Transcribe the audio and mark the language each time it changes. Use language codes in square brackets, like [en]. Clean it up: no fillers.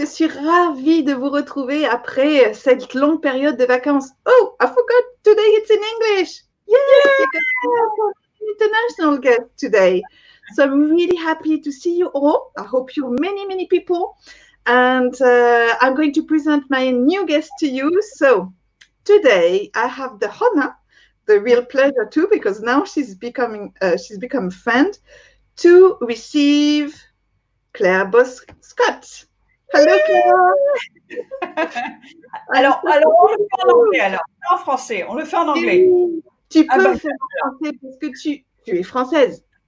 [fr] Je suis ravie de vous retrouver après cette longue période de vacances. [en] Oh, I forgot today it's in English. Yes, because we have an international guest today. So I'm really happy to see you all. I hope you're many, many people. And I'm going to present my new guest to you. So today I have the honor, the real pleasure too, because now she's become a friend, to receive Claire Boscq-Scott. Hello Claire. [fr] Alors, on le fait en anglais alors, pas en français, on le fait en anglais. Oui, tu peux Ah le faire en français parce que tu es française.